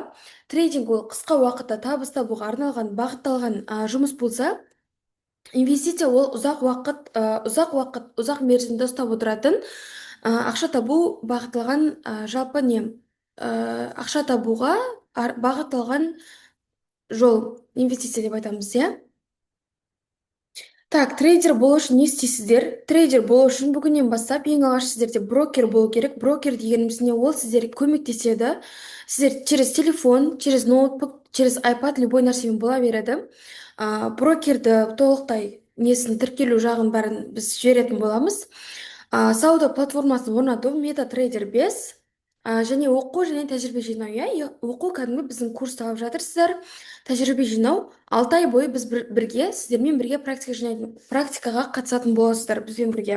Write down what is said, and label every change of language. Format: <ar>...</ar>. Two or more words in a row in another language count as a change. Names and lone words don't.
<kk>Трейдинг ол қысқа уақытта табыс табуға арналған, бағытталған жұмыс болса, инвестиция ол ұзақ мерзімді ұстап отыратын ақша табу бағытталған жалпы не ақша табуға бағытталған жол, инвестиция деп айтамыз, иә. Так, трейдер болу үшін не істейсіздер? Трейдер болу үшін бүгіннен бастап ең алғаш сіздерде брокер болу керек. Брокер дегеніміз не? Ол сіздерге көмектеседі. Сіздер</kk> <ru>через телефон, через ноутбук, через iPad любой</ru> <kk>нәрсемен бола береді. Брокерді толықтай несін тіркелу жағын бәрін біз жіберетін боламыз. Сауда платформасын орнату, MetaTrader 5 және оқу және тәжірибе жинау. Иә, оқу кәдімгі біздің курсты алып жатырсыздар. Тәжірибе жинау 6 ай бойы біз бірге сіздермен бірге практикаға қатысатын боласыздар бізбен бірге.</kk>